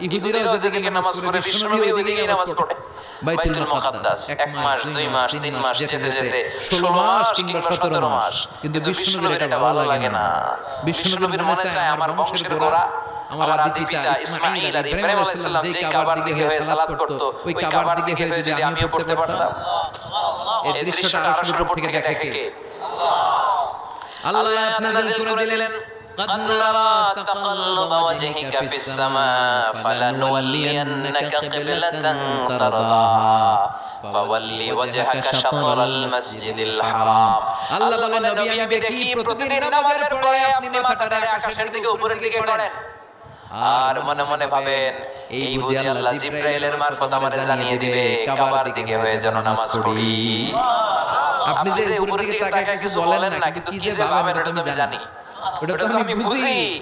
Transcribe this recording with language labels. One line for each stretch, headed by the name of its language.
Bangla: ইহুদিরা যেদিকে নামাজ পড়ে, বিশ্বনবী ওই দিকেই নামাজ পড়ে। বাইতুল মুকাদ্দাস 1 মাস, 2 মাস, 3 মাস যেতে যেতে 16 মাস কিংবা 17 মাস, কিন্তু বিশ্বনবীর এটা ভালো লাগে না। বিশ্বনবীর মনে চায় আমার বংশের গোড়া, আমার আদি পিতা ইসমাঈল আর ইব্রাহিম আলাইহিস সালাম যেই কাবার দিকে হয়ে সালাত করত, ওই কাবার দিকে হয়ে যদি আমিও পড়তে পারতাম। এই দৃশ্যটা আরশের উপর থেকে দেখে কে? আল্লাহ আয়াত নাযিল করে দিলেন,
Arabic: قد نرى تقلب وجهك في السماء فلنولينك قبلة ترضاها فول وجهك شطر المسجد الحرام।
Bangla: আল্লাহ বলেন, নবী আমি দেখি প্রতিদিন নামাজের পরে আপনি মাথাটা আকাশের দিকে উপরের দিকে করেন, আর মনে মনে ভাবেন এই বুঝি আল্লাহ জিবরাইলের মারফত আমারে জানিয়ে দিবে কাবার দিকে হয়ে যেন নামাজ পড়ি। আপনি যে উপরের দিকে তাকায় কিছু বলেন না, কিন্তু কি যে ভাবেন ওটা আমি জানি, ওটা তো আমি বুঝি।